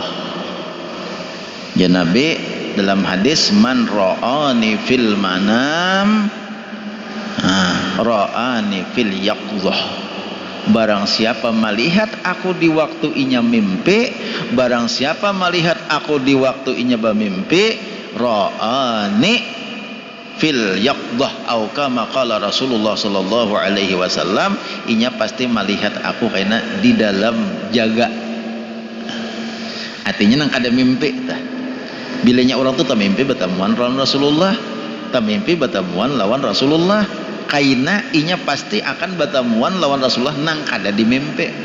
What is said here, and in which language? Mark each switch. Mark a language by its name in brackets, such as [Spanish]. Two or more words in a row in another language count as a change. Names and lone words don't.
[Banjar] Ya Nabi dalam hadis [Arabic] من رآني في المنام رآني في اليقظة, [Banjar] barang siapa melihat aku di waktu inya mimpi, barang siapa melihat aku di waktu inya bermimpi, [Arabic] رآني في اليقظة أو كما قال رسول الله صلى الله عليه وسلم, [Banjar] inya pasti melihat aku karena di dalam jaga. Artinya nang kada mimpi tah. Bilanya orang tu tak mimpi bertemuan lawan Rasulullah, tak mimpi bertemuan lawan Rasulullah, kaina inya pasti akan bertemuan lawan Rasulullah nang kada di mimpi.